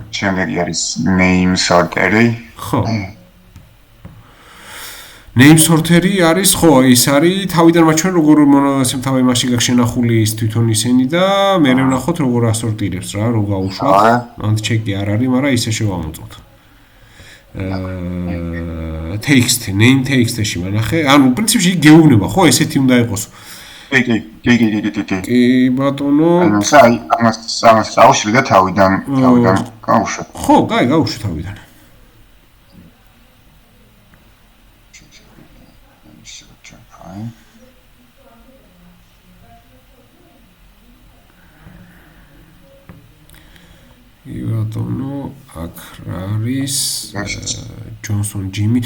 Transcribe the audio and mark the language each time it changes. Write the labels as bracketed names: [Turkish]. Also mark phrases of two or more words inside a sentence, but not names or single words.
[Georgian] შემდეგი არის [English] name sorter- [Georgian] ი. ხო. [English] name sorter- [Georgian] ი არის, ხო, ის არის თავიდან მაჩვენ როგორ ასე თავი მასში გაქვს შენახული ის თვითონ ისენი და მე ვნახოთ როგორ ასორტირებს რა, რო გაუშვათ. მანდ ჩეკი არ არის, მაგრამ ისე შევამოწმოთ. [English] text, name text- [Georgian] ში მანახე. ანუ პრინციპში გეუბნება, ხო, ესეთი უნდა იყოს. კი, ბატონო. ანუ ამას აუშვი და თავიდან გაუშვი. ხო, გაუშვი თავიდან. ბატონო, აქ არის ჯონსონ ჯიმი.